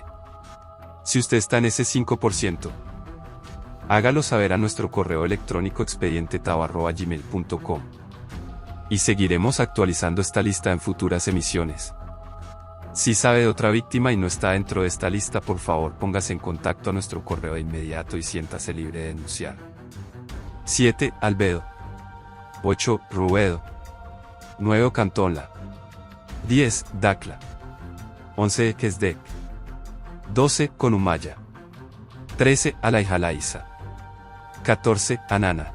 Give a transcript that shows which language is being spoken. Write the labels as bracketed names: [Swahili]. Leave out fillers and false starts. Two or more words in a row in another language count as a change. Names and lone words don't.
[Spanish] Si usted está en ese 5%, hágalo saber a nuestro correo electrónico expedientetao@gmail.com. Y seguiremos actualizando esta lista en futuras emisiones. Si sabe de otra víctima y no está dentro de esta lista, por favor póngase en contacto a nuestro correo de inmediato y siéntase libre de denunciar. 7. Albedo. 8. Rubedo. 9. Cantonla. 10. Dacla. 11. Kesdek. 12. Conumaya. 13. Alaijalaisa. 14. Anana.